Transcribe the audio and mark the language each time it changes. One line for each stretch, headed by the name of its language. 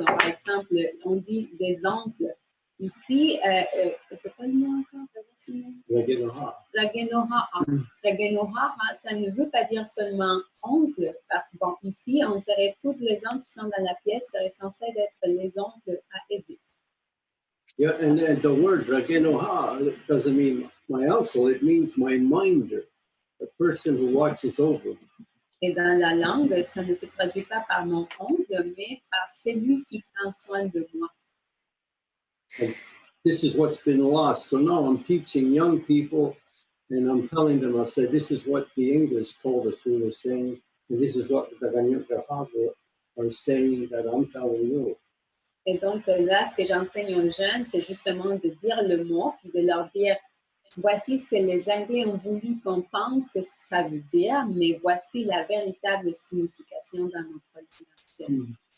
French: Donc, par exemple, on dit des oncles. Ici, c'est quoi le nom encore?
Mohawk: Ragenoha. Ragenoha.
French: Ragenoha, ça ne veut pas dire seulement oncle, parce que bon, ici, on serait toutes les oncles qui sont dans la pièce seraient censés être les oncles à aider.
English: Yeah, and then the word Ragenoha doesn't mean my uncle, it means my minder, the person who watches over me.
French: Et dans la langue, ça ne se traduit pas par mon oncle, mais par celui qui prend soin de moi.
English: And this is what's been lost. So now I'm teaching young people and I'm telling them, I'll say, this is what the English told us we were saying, and this is what the Ganyakeha are saying that I'm telling you.
French: Et donc là, ce que j'enseigne aux jeunes, c'est justement de dire le mot, puis de leur dire, voici ce que les Anglais ont voulu qu'on pense que ça veut dire, mais voici la véritable signification dans notre langue.